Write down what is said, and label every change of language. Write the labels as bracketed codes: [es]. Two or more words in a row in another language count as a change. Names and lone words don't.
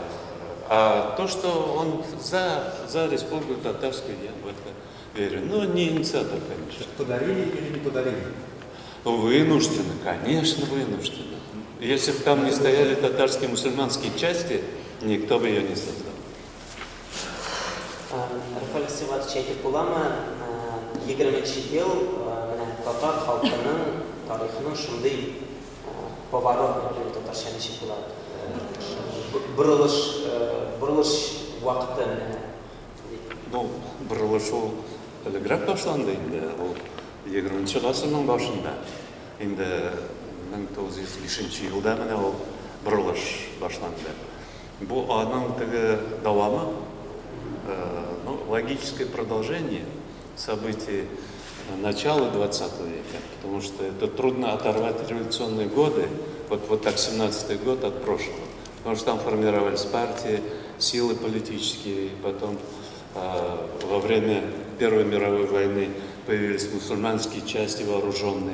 [ru] А то, что он за республику татарскую, я в это верю. Но не инициатор, конечно. Подарили или не подарили? Вынуждены, конечно, вынуждены. Если бы там не стояли татарские мусульманские части, никто бы ее не создал. [tt] Рафаэль Сиватович айтып буламы, 20 ел татар халкының тарихының шундый поворот, татарча ничек булат, бурылыш вакыты. Ну, бурылыш ул элегрәк башланды инде, ул 20 гасырның башында. Инде 1905 елда менә ул бурылыш башланды. Бу аның теге дәвамы, [ru] ну, логическое продолжение событий начала 20 века, потому что это трудно оторвать революционные годы, вот так 17-й год от прошлого, потому что там формировались партии, силы политические, и потом во время Первой мировой войны появились мусульманские части вооруженные.